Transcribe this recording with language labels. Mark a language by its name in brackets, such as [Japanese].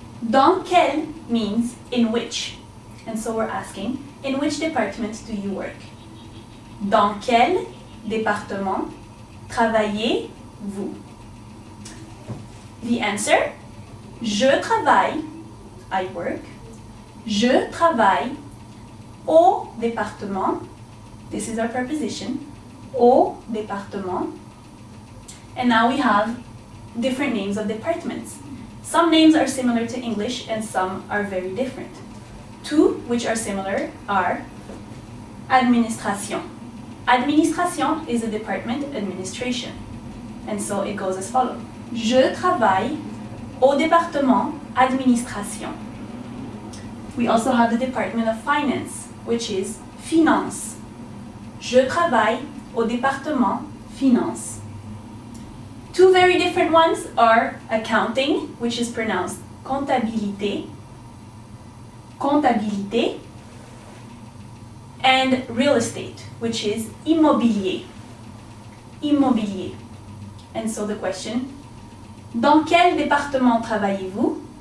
[English] Dans quel means in which. And so we're asking, in which department do you work? [French] Dans quel département travaillez-vous? [English] The answer, [French] je travaille, [English] I work. [French] Je travaille au département. [English] This is our preposition, [French] au département. [English] And now we have different names of departments. Some names are similar to English and some are very different. Two which are similar are administration. Administration is a department, administration. And so it goes as follows. [French] Je travaille au département administration. [English] We also have the department of finance, which is finance. [French] Je travaille au département finance. [English] Two very different ones are accounting, which is pronounced comptabilité, comptabilité, and real estate, which is immobilier, immobilier. And so the question, [French] dans quel département travaillez-vous?